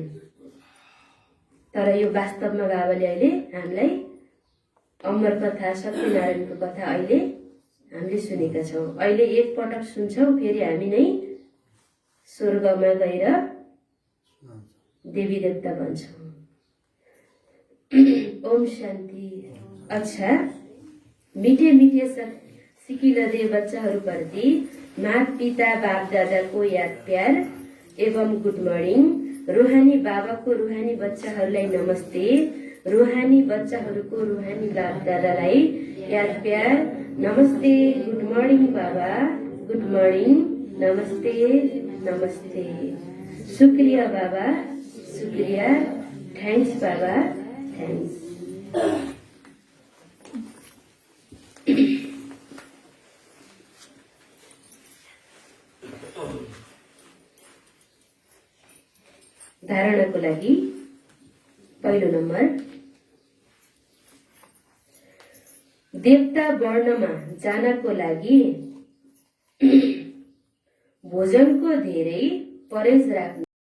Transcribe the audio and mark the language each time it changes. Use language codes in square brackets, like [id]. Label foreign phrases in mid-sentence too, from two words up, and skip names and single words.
[ne] तर यो वास्तवमा बाबाले अहिले हामीलाई अमर कथा सत्यनारायणको कथा अहिले हामीले सुनेका छौं। अहिले एकपटक सुन्छौं, फेरि हामी नै स्वर्गमा गएर देवी देवता बन्छौं। ओम शान्ति। अच्छा, मीठे मीठे सिकिलदे बच्चाहरूप्रति माता पिता बाप दादाको याद प्यार एवं [en] good morning. [ne] रूहानी बाबाको रूहानी बच्चाहरूलाई नमस्ते। रूहानी बच्चाहरूको रूहानी बाप दादालाई याद प्यार नमस्ते। [en] good morning Baba, good morning, नमस्ते नमस्ते। [ne] शुक्रिया बाबा, शुक्रिया, [en] thanks Baba, thanks. [ne] धारणाको लागि पहिलो नम्बर, देवता वर्णमा जानको लागि भोजनको धेरै परहेज राख्नु।